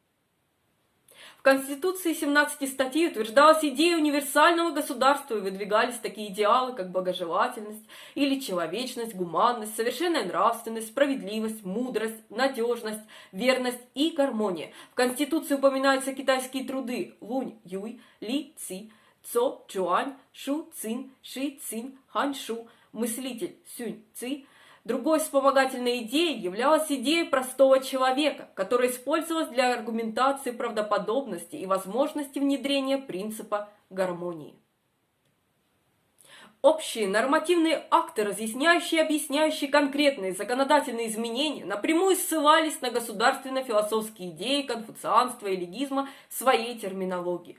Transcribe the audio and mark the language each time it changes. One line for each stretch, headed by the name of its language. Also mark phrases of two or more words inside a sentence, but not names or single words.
Russian: В Конституции 17 статей утверждалась идея универсального государства и выдвигались такие идеалы, как богожелательность или человечность, гуманность, совершенная нравственность, справедливость, мудрость, надежность, верность и гармония. В Конституции упоминаются китайские труды Лунь Юй, Ли Ци, Цо Чуань, Шу Цин, Ши Цин, Хань Шу, мыслитель Сюнь Ци. Другой вспомогательной идеей являлась идея простого человека, которая использовалась для аргументации правдоподобности и возможности внедрения принципа гармонии. Общие нормативные акты, разъясняющие и объясняющие конкретные законодательные изменения, напрямую ссылались на государственно-философские идеи конфуцианства и легизма в своей терминологии.